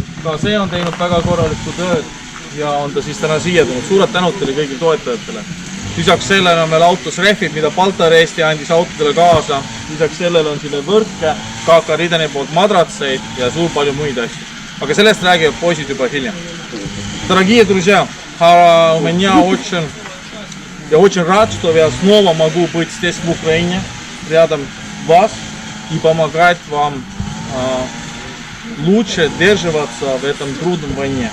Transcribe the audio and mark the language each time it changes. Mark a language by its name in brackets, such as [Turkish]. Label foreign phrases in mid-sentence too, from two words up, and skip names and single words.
[Estonian] Ka see on teinud väga korralikku tööd ja on ta siis täna siia tulnud. Suured tänud teile kõigile toetajatele. Lisaks sellele on veel autos rehvid, mida Baltar Eesti andis autodele kaasa. Lisaks sellele on siin võrke, KK Rideni poolt madratseid ja suur palju muid asju. Aga sellest räägivad poisid juba hiljem. [Russian] Дорогие друзья, у меня я очень рад, что я снова могу быть здесь в Украине, рядом вас и помогать вам лучше держаться в этом трудном войне.